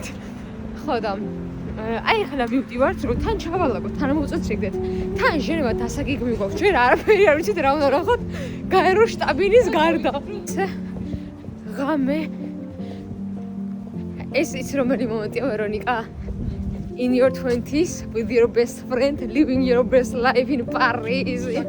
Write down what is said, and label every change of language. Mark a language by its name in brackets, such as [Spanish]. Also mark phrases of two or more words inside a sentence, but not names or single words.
[Georgian] ხო და აი ახლა ვივდივართ, რომ თან ჩავალაგოთ, თან მოუწოდეთ, თან ჟენევა დასაგეგმი გვაქვს. ჯერ არაფერი არ ვიცით რა უნდა ნახოთ, გაერო შტაბინის გარდა. ღამე ეს ის რომელი მომენტია ვერონიკა? [English] In your 20s with your best friend living your best life in Paris.